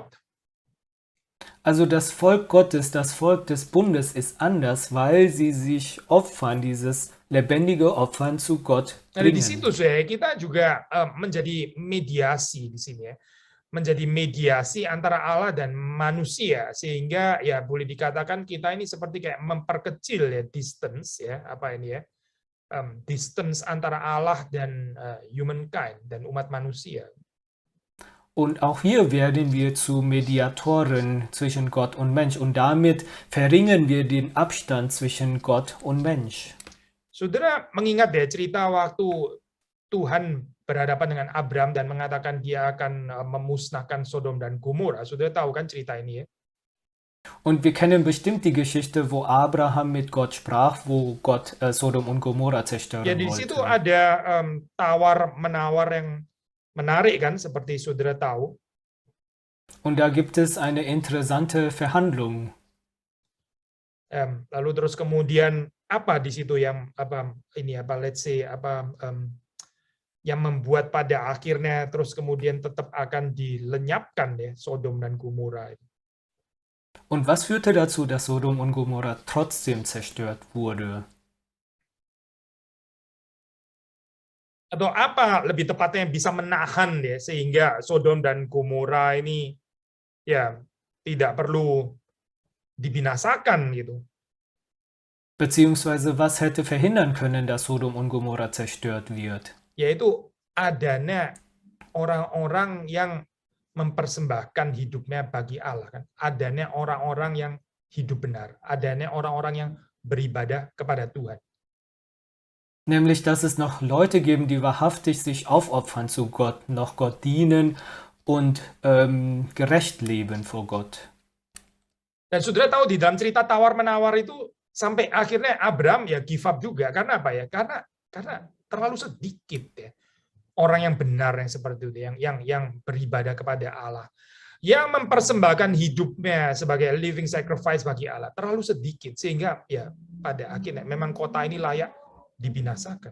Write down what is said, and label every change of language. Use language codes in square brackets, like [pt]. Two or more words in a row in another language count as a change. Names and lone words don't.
[de] Also das Volk Gottes, das Volk des Bundes ist anders, weil sie sich opfern, dieses lebendige Opfern zu Gott bringen. [id] Nah, di situ kita juga menjadi mediasi di sini ya. menjadi mediasi antara Allah dan manusia, sehingga ya boleh dikatakan kita ini seperti kayak memperkecil ya distance ya distance antara Allah dan humankind dan umat manusia. [de] Und auch hier werden wir zu Mediatoren zwischen Gott und Mensch und damit verringern wir den Abstand zwischen Gott und Mensch. [id] Saudara mengingat ya cerita waktu Tuhan berhadapan dengan Abram dan mengatakan dia akan memusnahkan Sodom dan Gomora. Saudara tahu kan cerita ini ya? [de] Und wir kennen bestimmt die Geschichte, wo Abraham mit Gott sprach, wo Gott Sodom und Gomorra zerstören [id] Ya di situ [de] wollte. [id] ada tawar-menawar yang menarik kan, seperti saudara tahu. [de] Und da gibt es eine interessante Verhandlung. [id] Lalu terus kemudian apa di situ yang yang membuat pada akhirnya terus kemudian tetap akan dilenyapkan ya Sodom dan Gomora. [de] Und was führte dazu, dass Sodom und Gomorra trotzdem zerstört wurde? [id] Atau apa lebih tepatnya yang bisa menahan ya sehingga Sodom dan Gomora ini ya tidak perlu dibinasakan gitu. [de] Beziehungsweise was hätte verhindern können, dass Sodom und Gomorra zerstört wird? [id] Yaitu adanya orang-orang yang mempersembahkan hidupnya bagi Allah kan. Adanya orang-orang yang hidup benar, adanya orang-orang yang beribadah kepada Tuhan. [de] Nämlich, dass es noch Leute geben, die wahrhaftig sich aufopfern zu Gott, noch Gott dienen und gerecht leben vor Gott. [id] Dan saudara tahu di dalam cerita tawar-menawar itu sampai akhirnya Abram ya [en] give up [id] juga. Karena apa ya? Karena terlalu sedikit ya orang yang benar yang seperti itu, yang beribadah kepada Allah, yang mempersembahkan hidupnya sebagai [en] living sacrifice [id] bagi Allah, terlalu sedikit sehingga ya pada akhirnya memang kota ini layak dibinasakan.